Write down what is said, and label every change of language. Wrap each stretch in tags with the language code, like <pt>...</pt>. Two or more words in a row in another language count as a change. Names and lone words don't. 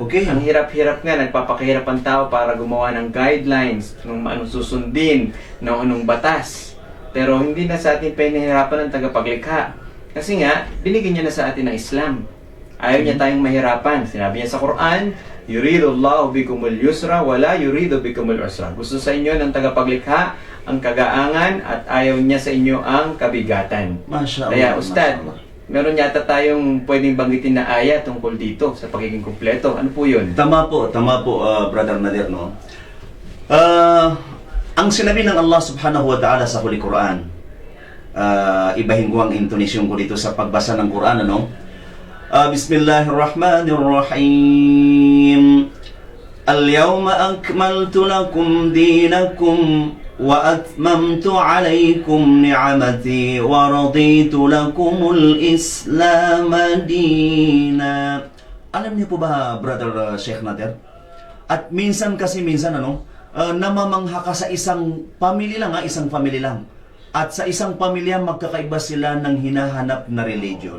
<tl>Okay. Ang hirap-hirap nga, nagpapakahirap ang tao para gumawa ng guidelines, ng anong susundin, ng anong batas. Pero hindi na sa atin pinahirapan ng tagapaglikha. Kasi nga, binigyan niya na sa atin ng Islam. Ayaw niya tayong mahirapan. Sinabi niya sa Quran,</tl> <ar>يريد الله بكم اليسر ولا يريد بكم العسر.</ar> <tl>Gusto sa inyo ng tagapaglikha ang kagaangan at ayaw niya sa inyo ang kabigatan.</tl> <ar>ما شاء الله.</ar> <tl>Kaya Ustad,</tl> <ar>ما شاء الله.</ar> <tl>meron yata tayong pwedeng banggitin na aya tungkol dito sa pagiging kumpleto. Ano po yun? Tama po, Brother Nadir, no? Ang sinabi ng Allah</tl> <ar>سبحانه وتعالى</ar> <tl>sa</tl> <en>Holy Quran,</en> <tl>ibahin ko ang intonasyon ko dito sa pagbasa ng Quran, ano?</tl> <ar>بسم الله الرحمن الرحيم. اليوم أكملت لكم دينكم وأتممت عليكم نعمتي ورضيت لكم الإسلام دينا.</ar> <tl>Alam niyo po ba, Brother Sheikh Nadir? At minsan, namamangha ka sa isang family lang. At sa isang pamilya, magkakaiba sila ng hinahanap na religion.</tl>